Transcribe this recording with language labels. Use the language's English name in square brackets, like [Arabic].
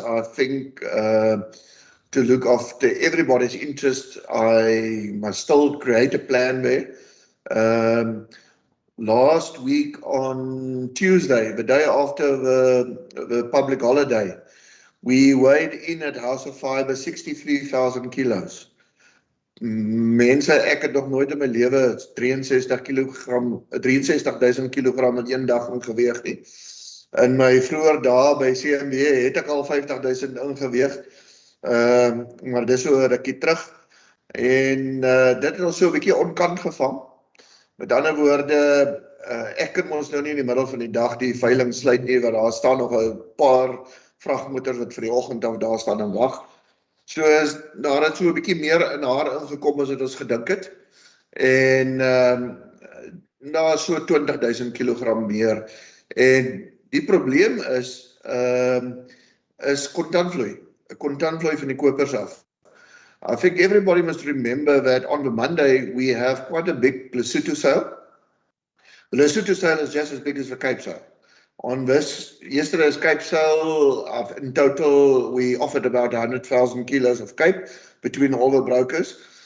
[English] I think to look after everybody's interest, I must still create a plan there. Last week on Tuesday, the day after the public holiday, we weighed in at HOF Fiber 63,000 kilos. [Afrikaans] Mense, ek het nog nooit in my lewe 63,000 kilogram in een dag ingeweeg nie. In my vroeër dae by CMB het ek al 50,000 ingeweeg, maar dis so 'n rukkie terug. En dit het ons so 'n bietjie onkant gevang. Met ander woorde, ek kan ons nou nie in die middel van die dag die veiling sluit nie, want daar staan nog 'n paar vragmotors wat vir die oggend af daar staan en wag. So daar het so 'n bietjie meer in haar ingekom as wat ons gedink het. En daar is so 20,000 kilogram meer. En die probleem is, is kontantvloei. 'n Kontantvloei van die kopers af. [English] I think everybody must remember that on the Monday we have quite a big Lesotho sale. The Lesotho sale is just as big as the Cape sale. On this yesterday's Cape sale, in total we offered about 100,000 kilos of Cape between all the brokers.